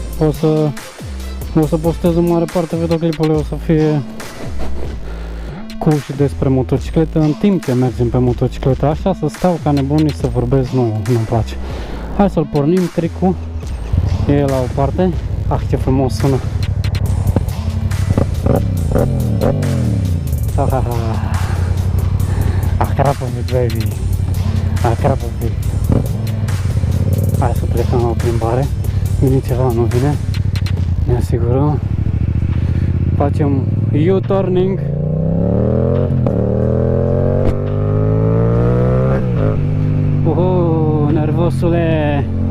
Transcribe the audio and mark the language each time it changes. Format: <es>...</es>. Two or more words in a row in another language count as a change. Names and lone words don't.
<ro>O să postez în mare parte videoclipul, o să fie cu și despre motocicletă, în timp ce mergem pe motocicletă. Așa să stau ca nebun și să vorbesc, nu-mi place. Hai să-l pornim, tricul e la o parte. Ah, ce frumos sună.</ro> <en>Crap of it, baby. Crap of it.</en> <ro>Hai să plecăm la o plimbare. Vine ceva, nu vine? Ne asigurăm. Facem U-turning. Nervosule.</ro>